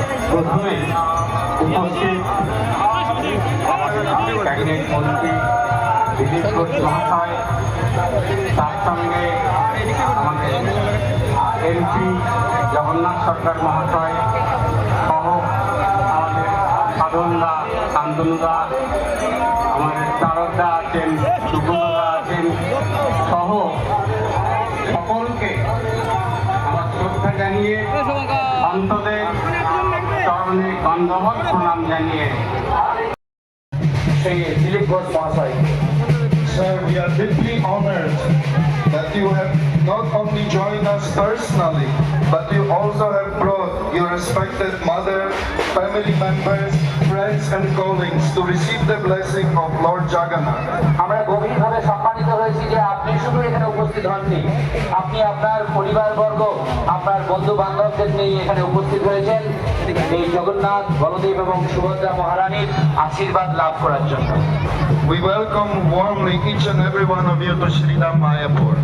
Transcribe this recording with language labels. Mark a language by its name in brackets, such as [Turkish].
[Bangla] প্রথমে উপস্থিত ক্যাবিনেট মন্ত্রী দিলীপ ঘোষ মহাশয়, তার সঙ্গে আমাদের এমপি জগন্নাথ সরকার মহাশয় সহ আমাদের সাধনদা, শান্তনুদা, আমাদের তারকদা আছেন, সুব্রতদা আছেন, সহ সকলকে আমার শ্রদ্ধা জানিয়ে সন্তদের চরণে গন্ধবৎ প্রণাম জানিয়ে সেই দিলীপ ঘোষ মহাশয়। [English] Sir, we are deeply honored that you have not only joined us personally, but you also have brought your respected mother, family members, friends and colleagues to receive the blessing of Lord Jagannath. [Bangla] আমরা গভীরভাবে সম্মানিত হয়েছি যে আপনি শুধু এখানে উপস্থিত হননি, আপনি আপনার পরিবারবর্গ, আপনার বন্ধু বান্ধবদের নিয়ে এখানে উপস্থিত হয়েছেন এই জগন্নাথ, বলদেব এবং সুভদ্রা মহারানীর আশীর্বাদ লাভ করার জন্য। [English] We welcome warmly each and every one of you to Sridham Mayapur.